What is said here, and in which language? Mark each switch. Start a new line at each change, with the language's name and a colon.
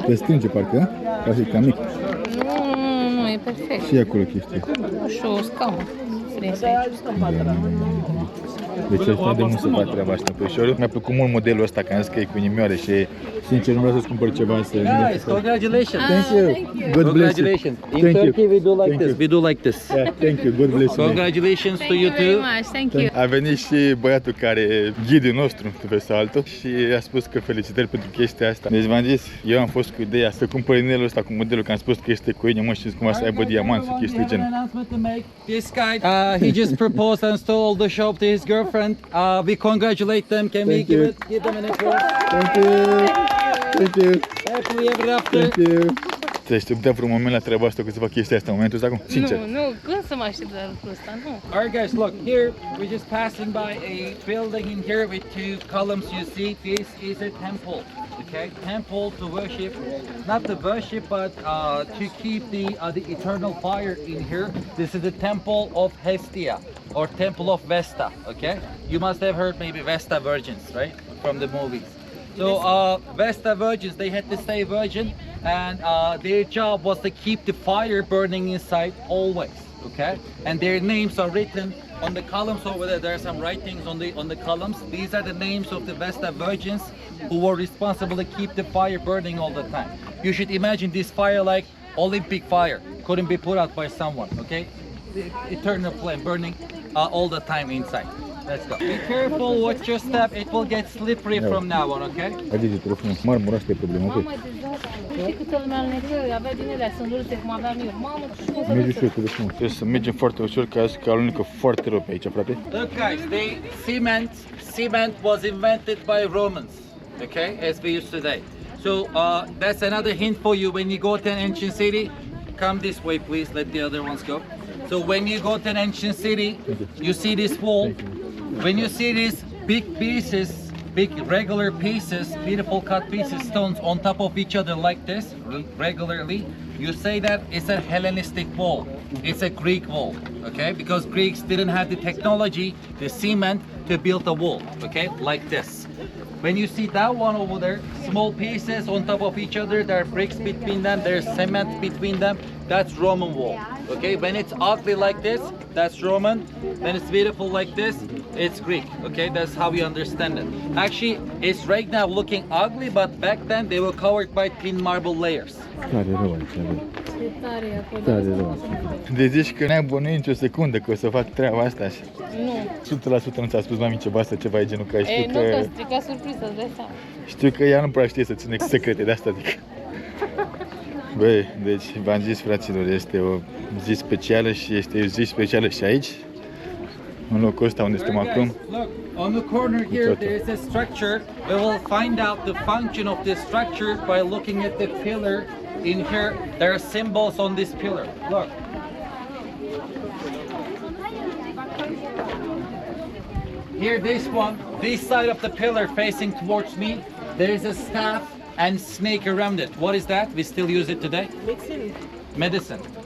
Romanian: Te strânge parcă, ca și cam mic. Nu, e perfect. Și acolo chestia. Și o scaună. Strânsă aici. Deci asta de mult să fac treaba asta pe ușor. Mi-a plăcut mult modelul ăsta, că am zis că e cu inimioare și sincer nu vreau să-ți cumpăr ceva să...
English: Guys, congratulations! Thank you! God bless you! Congratulations! In Turkey we do like this. We do like this. Yeah, thank you, God bless you! Congratulations to you too. Thank you.
Romanian: A venit și băiatul care, ghidul nostru, pe sau altul, și a spus că felicitări pentru chestia asta. Deci v-am zis, eu am fost cu ideea să cumpăr inelul ăsta cu modelul, că am spus că este cu inimă și cumva să aibă diamant și chestii de genul.
English: This guy, he just proposed and stole the shop to his girlfriend. We congratulate them. Can we give them an applause? Thank you! Thank you! Happily ever after. Thank you!
Romanian: Te așteptam vreun moment la treaba asta, că să fac chestia asta în momentul ăsta acum? Sincer. Nu, cum să mă aștept la lucrul ăsta? Nu.
English: Alright guys, look, here we're just passing by a building in here with two columns. You see, this is a temple, okay? Temple to worship, not to worship, but to keep the eternal fire in here. This is the temple of Hestia, or temple of Vesta, okay? You must have heard maybe Vesta virgins, right? From the movies. So Vesta virgins, they had to stay virgin, and their job was to keep the fire burning inside always, okay? And their names are written on the columns over there. There are some writings on the columns. These are the names of the Vesta virgins who were responsible to keep the fire burning all the time. You should imagine this fire like Olympic fire. Couldn't be put out by someone, okay? The eternal flame burning all the time inside. Let's go. Be careful, watch your step. It will get slippery from now on, okay?
Romanian: Haideți, te rog frumos, marmura asta e problema, ok? Mamă, dezastre. Știi câtă lumea alunecă, avea din alea sândurute cum aveam eu. Mamă, ce o să Mergi ușor, te rog frumos. Trebuie să mergem foarte ușor, că azi că alunecă foarte rău pe aici, frate.
English: Look guys, the cement was invented by Romans, okay, as we use today. So that's another hint for you. When you go to an ancient city, come this way please, let the other ones go. So when you go to an ancient city, you see this wall. When you see these big pieces, big regular pieces, beautiful cut pieces, stones on top of each other like this, regularly, you say that it's a Hellenistic wall. It's a Greek wall, okay? Because Greeks didn't have the technology, the cement, to build a wall, okay? Like this. When you see that one over there, small pieces on top of each other, there are bricks between them, there's cement between them, that's Roman wall, okay? When it's ugly like this, that's Roman. When it's beautiful like this, it's Greek, okay? That's how we understand it. Actually, it's right now looking ugly, but back then they were covered by thin marble layers.
Romanian: Tare rău aici, bă. Ce tare e acolo. Tare rău. Deci zici că n-ai bănuit nicio secundă că o să fac treaba asta așa. Nu. 100% nu ți-a spus mami ceva asta, ceva e genul că știu E, nu că... că strica surpriză, îți dai seama. Știu că ea nu prea știe să ține secrete, de asta zic. Băi, deci v-am zis, fraților, este o zi specială și este o zi specială și aici, în locul ăsta unde suntem acum.
English: Look, on the corner here there is a structure. We will find out the function of this structure by looking at the pillar in here. There are symbols on this pillar. Look. Here, this side of the pillar facing towards me, there is a staff and snake around it. What is that? We still use it today? Medicine.